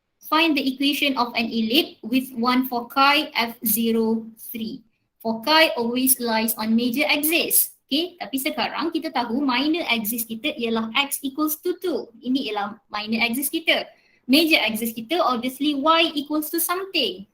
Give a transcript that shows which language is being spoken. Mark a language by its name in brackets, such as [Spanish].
[English] Find the equation of an ellipse with one foci f03. Foci always lies on major axis. [Malay] Okay, tapi sekarang kita tahu minor axis kita ialah x equals to 2. Ini ialah minor axis kita. [English] Major axis [Malay] kita [English] obviously y equals to something.